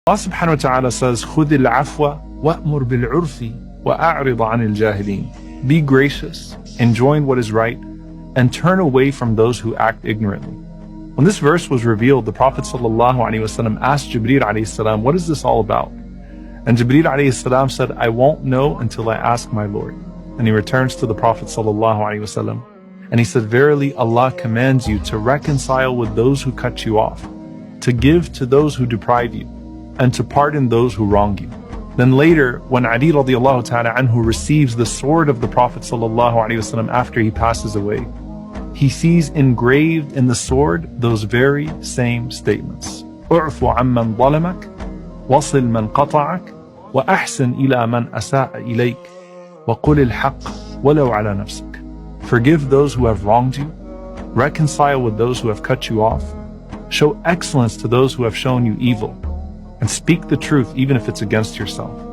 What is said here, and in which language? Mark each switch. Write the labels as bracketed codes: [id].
[en] Allah subhanahu wa ta'ala says, [ar] خُذِ الْعَفْوَ وَأْمُرْ بِالْعُرْفِ وَأَعْرِضَ عَنِ الْجَاهِلِينَ. [en] Be gracious, enjoin what is right, and turn away from those who act ignorantly. When this verse was revealed, the Prophet ﷺ asked Jibreel ﷺ, what is this all about? And Jibreel ﷺ said, I won't know until I ask my Lord. And he returns to the Prophet ﷺ, and he said, verily Allah commands you to reconcile with those who cut you off, to give to those who deprive you, and to pardon those who wrong you. Then later, when Ali radiallahu ta'ala anhu receives the sword of the Prophet ﷺ after he passes away, he sees engraved in the sword those very same statements. [ar] اعف عمن ظلمك وصل من قطعك وأحسن إلى من أساء إليك وقل الحق ولو على نفسك. [en] Forgive those who have wronged you, reconcile with those who have cut you off, show excellence to those who have shown you evil, and speak the truth even if it's against yourself.